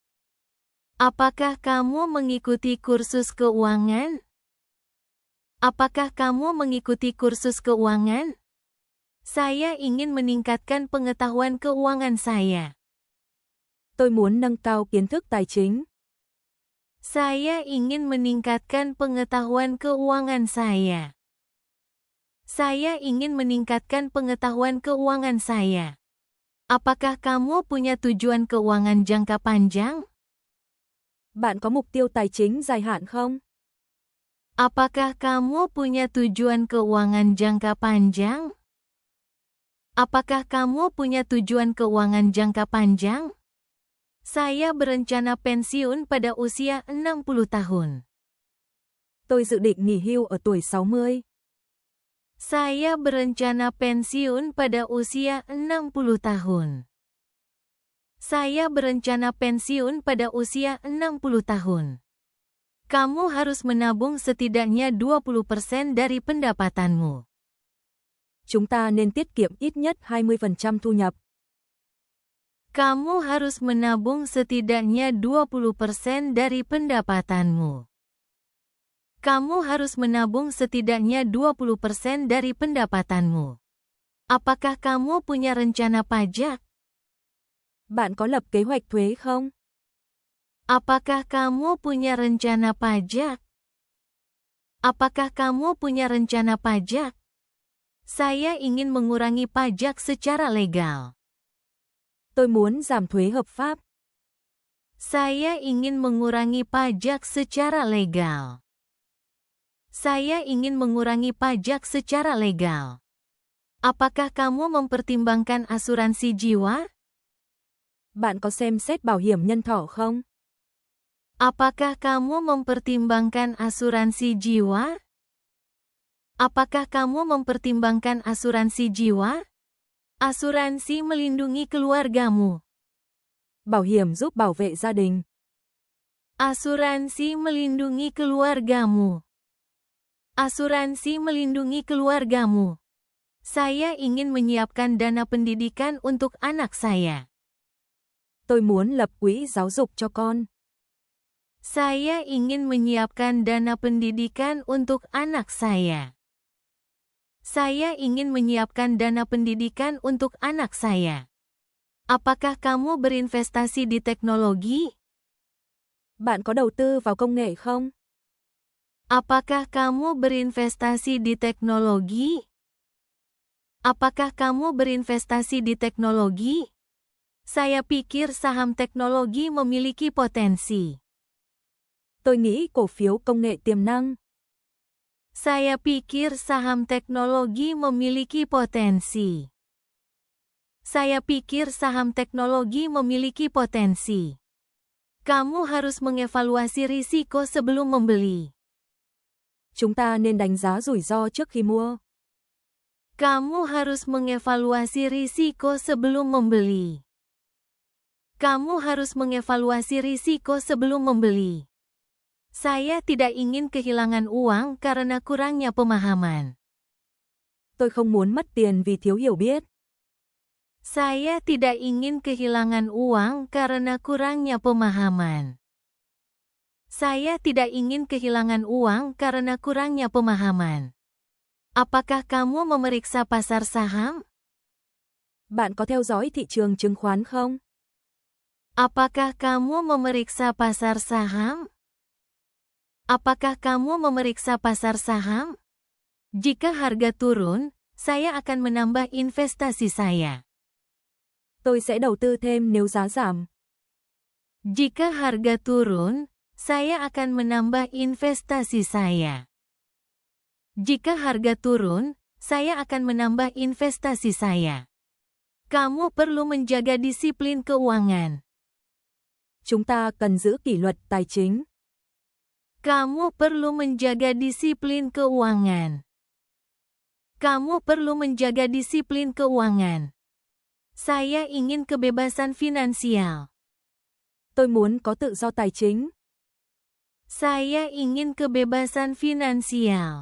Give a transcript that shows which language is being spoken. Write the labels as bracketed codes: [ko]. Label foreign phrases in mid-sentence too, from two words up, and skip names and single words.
[id] Apakah kamu mengikuti kursus keuangan? Apakah kamu mengikuti kursus keuangan? Saya ingin meningkatkan pengetahuan keuangan saya. [vi] Tôi muốn nâng cao kiến thức tài chính. [id] Saya ingin meningkatkan pengetahuan keuangan saya. Saya ingin meningkatkan pengetahuan keuangan saya. Apakah kamu punya tujuan keuangan jangka panjang? [vi] Bạn có mục tiêu tài chính dài hạn không? [id] Apakah kamu punya tujuan keuangan jangka panjang? Apakah kamu punya tujuan keuangan jangka panjang? Saya berencana pensiun pada usia 60 tahun. [vi] Tôi dự định nghỉ hưu ở tuổi 60. [id] Saya berencana pensiun pada usia 60 tahun. Saya berencana pensiun pada usia 60 tahun. Kamu harus menabung setidaknya 20% dari pendapatanmu. [vi] Chúng ta nên tiết kiệm ít nhất 20% thu nhập. [id] Kamu harus menabung setidaknya 20% dari pendapatanmu. Kamu harus menabung setidaknya 20% dari pendapatanmu. Apakah kamu punya rencana pajak? [vi] Bạn có lập kế hoạch thuế không? [id] Apakah kamu punya rencana pajak? Apakah kamu punya rencana pajak? Saya ingin mengurangi pajak secara legal. [vi] Tôi muốn giảm thuế hợp pháp. [id] Saya ingin mengurangi pajak secara legal. Saya ingin mengurangi pajak secara legal. Apakah kamu mempertimbangkan asuransi jiwa? [vi] Bạn có xem xét bảo hiểm nhân thọ không? [id] Apakah kamu mempertimbangkan asuransi jiwa? Apakah kamu mempertimbangkan asuransi jiwa? Asuransi melindungi keluargamu. [vi] Bảo hiểm giúp bảo vệ gia đình. [id] Asuransi melindungi keluargamu. Asuransi melindungi keluargamu. Saya ingin menyiapkan dana pendidikan untuk anak saya. [vi] Tôi muốn lập quỹ giáo dục cho con. [id] Saya ingin menyiapkan dana pendidikan untuk anak saya. Saya ingin menyiapkan dana pendidikan untuk anak saya. Apakah kamu berinvestasi di teknologi? [vi] Bạn có đầu tư vào công nghệ không? [id] Apakah kamu berinvestasi di teknologi? Apakah kamu berinvestasi di teknologi? Saya pikir saham teknologi memiliki potensi. [vi] Tôi nghĩ cổ phiếu công nghệ tiềm năng. [id] Saya pikir saham teknologi memiliki potensi. Saya pikir saham teknologi memiliki potensi. Kamu harus mengevaluasi risiko sebelum membeli. [vi] Chúng ta nên đánh giá rủi ro trước khi mua. [id] Kamu harus mengevaluasi risiko sebelum membeli. Kamu harus mengevaluasi risiko sebelum membeli. Saya tidak ingin kehilangan uang karena kurangnya pemahaman. [vi] Tôi không muốn mất tiền vì thiếu hiểu biết. [id] Saya tidak ingin kehilangan uang karena kurangnya pemahaman. Saya tidak ingin kehilangan uang karena kurangnya pemahaman. Apakah kamu memeriksa pasar saham? [vi] Bạn có theo dõi thị trường chứng khoán không? [id] Apakah kamu memeriksa pasar saham? Apakah kamu memeriksa pasar saham? Jika harga turun, saya akan menambah investasi saya. [vi] Tôi sẽ đầu tư thêm nếu giá giảm. [id] Jika harga turun, saya akan menambah investasi saya. Jika harga turun, saya akan menambah investasi saya. Kamu perlu menjaga disiplin keuangan. [vi] Chúng ta cần giữ kỷ luật tài chính. [id] Kamu perlu menjaga disiplin keuangan. Kamu perlu menjaga disiplin keuangan. Saya ingin kebebasan finansial. [vi] Tôi muốn có tự do tài chính. [id] Saya ingin kebebasan finansial.